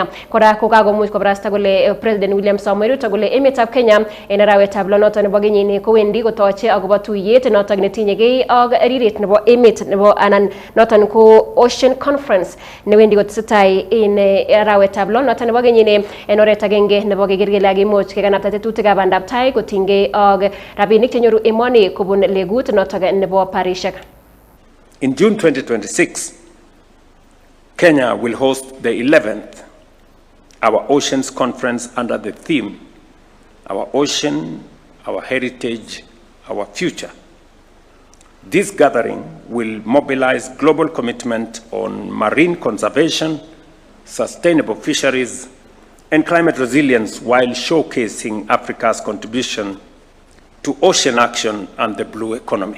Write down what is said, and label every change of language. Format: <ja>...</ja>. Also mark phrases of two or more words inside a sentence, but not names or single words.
<kln>Kora ko kakomuch kobarasta kole President William Samoei Ruto kole emetab Kenya en arawetab lo noton nebo kenyini kowendi kotoche akobo tuyet noton netinyegei ak riret nebo emet nebo anan noton ko Ocean Conference newendi kotesetai en arawetab lo noton nebo kenyini en oret agenge nebo keker kele kakimuch kekanapta tetutikab bandab tai kotinygei ak rabinik chenyoru emoni kobun legut noton nebo parishek.</kln> <en>In June 2026, Kenya will host the 11th Our Oceans Conference under the theme, Our Ocean, Our Heritage, Our Future. This gathering will mobilize global commitment on marine conservation, sustainable fisheries, and climate resilience while showcasing Africa's contribution to ocean action and the blue economy.</en>